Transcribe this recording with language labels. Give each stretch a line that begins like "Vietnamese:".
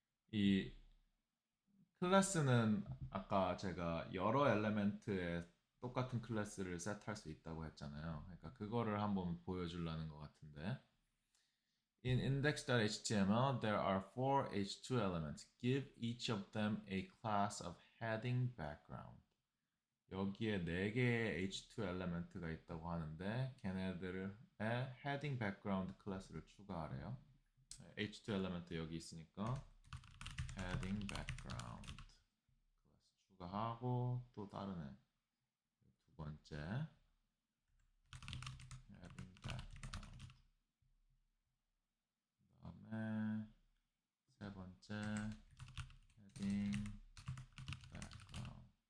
Korean: 이 클래스는 아까 제가 여러 엘리멘트에 똑같은 클래스를 셋할 수 있다고 했잖아요. 그러니까 그거를 한번 보여주려는 것 같은데
English: In index.html, there are 4 h2 elements. Give each of them a class of heading background.
Korean: 여기에 4개의 h2 엘리멘트가 있다고 하는데 걔네들의 heading background 클래스를 추가하래요. h2 엘리멘트 여기 있으니까 heading background 클래스 추가하고 또 다른 애 두 번째 heading background 그 다음에 세 번째 heading background